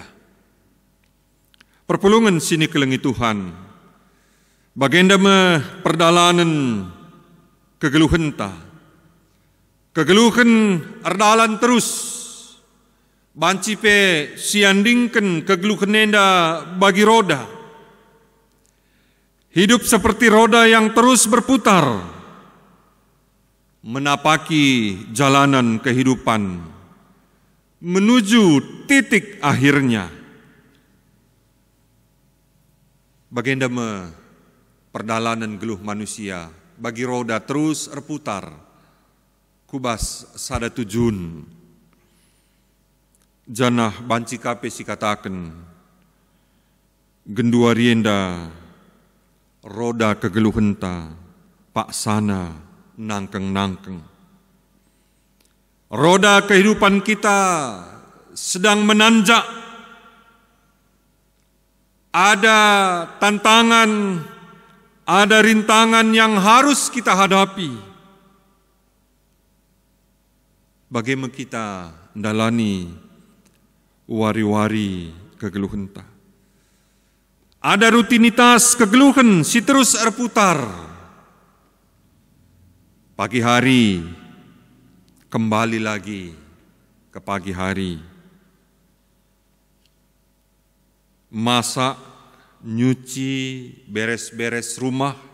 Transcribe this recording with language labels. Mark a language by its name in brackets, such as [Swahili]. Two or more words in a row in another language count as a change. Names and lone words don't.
[Batak Karo] Perpulungan sini kelengi Tuhan. Bagenda me perdalanan kegeluhenta. Kegeluhan ardalan terus. Banci pe siandingken kegeluhan enda bagi roda. [Indonesian] Hidup seperti roda yang terus berputar. Menapaki jalanan kehidupan. menuju titik akhirnya. Baginda perjalanan [Batak Karo] geluh manusia bagi roda [Indonesian] terus berputar, [Batak Karo] kubas sada tujun. Janah banci kape si katakan, genduarienda roda kegeluhenta, pak sana nangkeng-nangkeng. [Indonesian] Roda kehidupan kita sedang menanjak. Ada tantangan, ada rintangan yang harus kita hadapi. Bagaimana kita mendalani [Batak Karo] wari-wari kegeluhenta. [Indonesian] Ada rutinitas [Batak Karo] kegeluhan si [Indonesian] terus berputar. Pagi hari kembali lagi ke pagi hari. Masak, nyuci, beres-beres rumah.